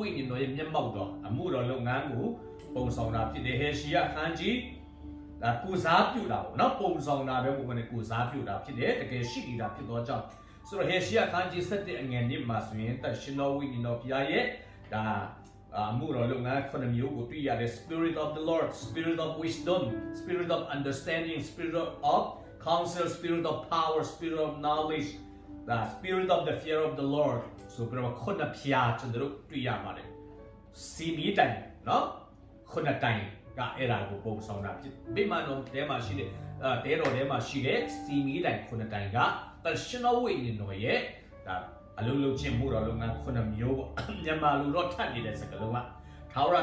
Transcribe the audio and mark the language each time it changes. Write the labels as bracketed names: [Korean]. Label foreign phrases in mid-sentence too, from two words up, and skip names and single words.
[Burmese] ညာဉ်တော်ရဲ့မျက်မှောက်တော်အမှုတော်လုပ်ငန်းကိုပုံဆောင်တာဖြစ်တယ်ဟေရှိယအခန်းကြီးဒါကိုစားပြုတာပေါ့နော်ပုံဆောင်တာပဲပုံမှန်ကိုစားပြုတာဖြစ်တယ်တကယ်ရှိနေတာဖြစ်သောကြောင့်ဆိုတော့ဟေရှိယအခန်းကြီး7အငယ်1မှာဆိုရင်တန်ရှင်တော်ဝိညာဉ်တော်ဘုရားရဲ့ဒါအမှုတော်လုပ်ငန်းခုနှစ်မျိုးကိုတွေ့ရတယ် [English] Spirit of the Lord Spirit of wisdom Spirit of understanding Spirit of counsel Spirit of power Spirit of knowledge the Spirit of the fear of the Lord [Burmese] ဆိုပြီးတော့ခုနှစ်ဖြာကျွန်တော်တို့တွေ့ရပါတယ်စီမီတိုင်နော်ခုနှစ်တိုင်ကအဲ့ဒါကိုပုံဆောင်တာဖြစ်မိမတော်ထဲမှာရှိတဲ့တဲတော်ထဲမှာရှိတဲ့စီမီတိုင်ခုနှစ်တိုင်ကတရှင်တော်ဝိညာဉ်တော်ရဲ့ဒါအလုံးလုံးချင်းမှုတော်လုပ်ငန်းခုနှစ်မျိုးပေါ့မြန်မာလူတော့ထပ်နေတဲ့စကားလုံးကထာဝရ